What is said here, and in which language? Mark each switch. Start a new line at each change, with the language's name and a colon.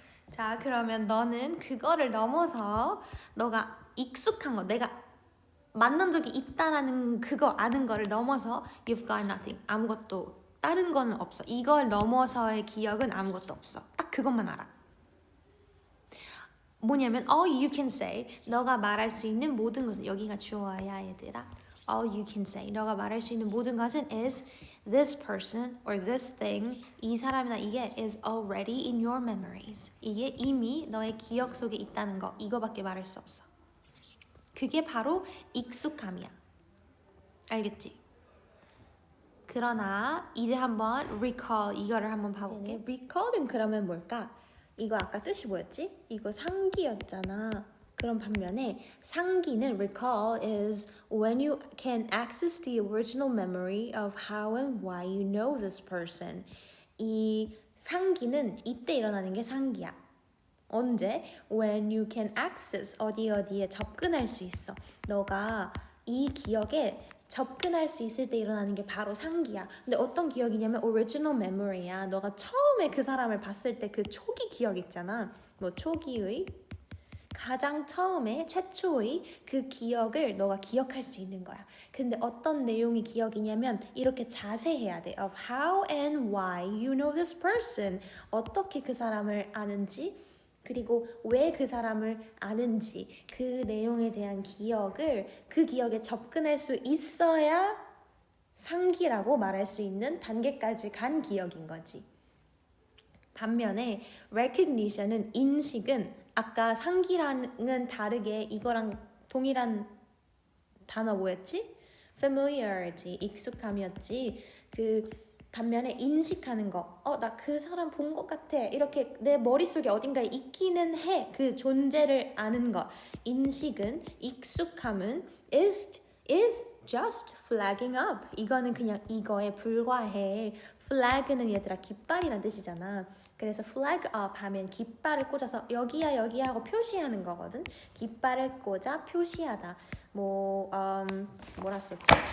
Korean: 자, 그러면 너는 그거를 넘어서 너가 익숙한 거, 내가 만난 적이 있다라는 그거 아는 거를 넘어서
English: you've got nothing.
Korean: 아무것도 다른 건 없어. 이걸 넘어서의 기억은 아무것도 없어. 딱 그것만 알아. 뭐냐면
English: all you can say,
Korean: 너가 말할 수 있는 모든 것은, 여기가 주어야 얘들아.
English: all you can say,
Korean: 너가 말할 수 있는 모든 것은
English: is this person or this thing,
Korean: 이 사람이나 이게
English: is already in your memories.
Korean: 이게 이미 너의 기억 속에 있다는 거, 이거밖에 말할 수 없어. 그게 바로 익숙함이야. 알겠지? 그러나 이제 한번 recall, 이거를 한번 봐볼게. recall은 그러면 뭘까? 이거 아까 뜻이 뭐였지? 이거 상기였잖아. 그럼 반면에 상기는
English: recall is when you can access the original memory of how and why you know this person.
Korean: 이 상기는 이때 일어나는 게 상기야. 언제?
English: When you can access,
Korean: 어디에 접근할 수 있어. 너가 이 기억에 접근할 수 있을 때 일어나는 게 바로 상기야. 근데 어떤 기억이냐면 original memory야. 너가 처음에 그 사람을 봤을 때 그 초기 기억 있잖아. 뭐 초기의 가장 처음에 최초의 그 기억을 너가 기억할 수 있는 거야. 근데 어떤 내용이 기억이냐면 이렇게 자세해야 돼.
English: Of how and why you know this person.
Korean: 어떻게 그 사람을 아는지, 그리고 왜 그 사람을 아는지, 그 내용에 대한 기억을, 그 기억에 접근할 수 있어야 상기라고 말할 수 있는 단계까지 간 기억인 거지. 반면에 recognition은, 인식은 아까 상기랑은 다르게 이거랑 동일한 단어 뭐였지? familiarity, 익숙함이었지. 그 반면에 인식하는 거, 나 그 사람 본 것 같아, 이렇게 내 머릿속에 어딘가에 있기는 해. 그 존재를 아는 것. 인식은, 익숙함은
English: is just flagging up.
Korean: 이거는 그냥 이거에 불과해. flag는 얘들아 깃발이란 뜻이잖아. 그래서 flag up 하면 깃발을 꽂아서 여기야 여기야 하고 표시하는 거거든. 깃발을 꽂아 표시하다. 뭐라 썼지?